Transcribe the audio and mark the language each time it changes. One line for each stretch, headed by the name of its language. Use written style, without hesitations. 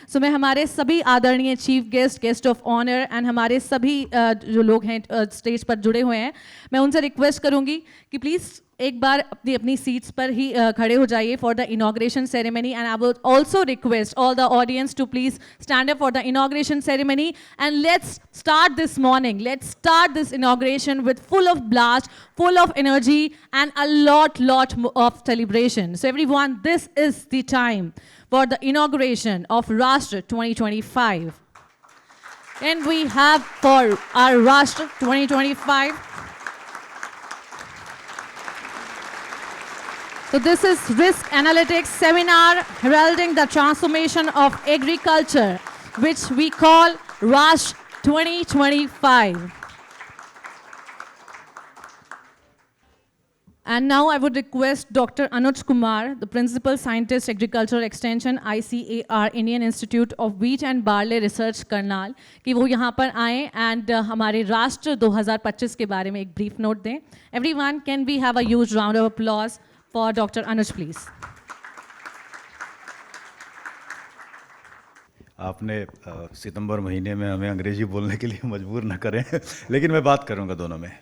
Hindi: सो मैं हमारे सभी आदरणीय chief guest, guest of honour and हमारे सभी जो लोग हैं स्टेज पर जुड़े हुए हैं, मैं उनसे रिक्वेस्ट करूँगी कि प्लीज़ एक बार अपनी अपनी सीट्स पर ही खड़े हो जाइए
English: For the inauguration ceremony. And I would also request all the audience to please stand up for the inauguration ceremony. And let's start this morning, let's start this inauguration with full of blast, full of energy and a lot of celebration. So everyone, this is the time for the inauguration of Rashtra 2025. And we have for our Rashtra 2025. So this is Risk Analytics Seminar heralding the transformation of agriculture, which we call RASH 2025. And now I would request Dr. Anuj Kumar, the Principal Scientist, Agricultural Extension, ICAR, Indian Institute of Wheat and Barley Research, Karnal,
Hindi: कि वो यहाँ पर आएं and हमारे राष्ट्र 2025 के बारे में एक brief note दें.
English: Everyone, can we have a huge round of applause for Dr. Anuj, please?
Hindi: आपने सितंबर महीने में हमें अंग्रेजी बोलने के लिए मजबूर न करें लेकिन मैं बात करूंगा दोनों में.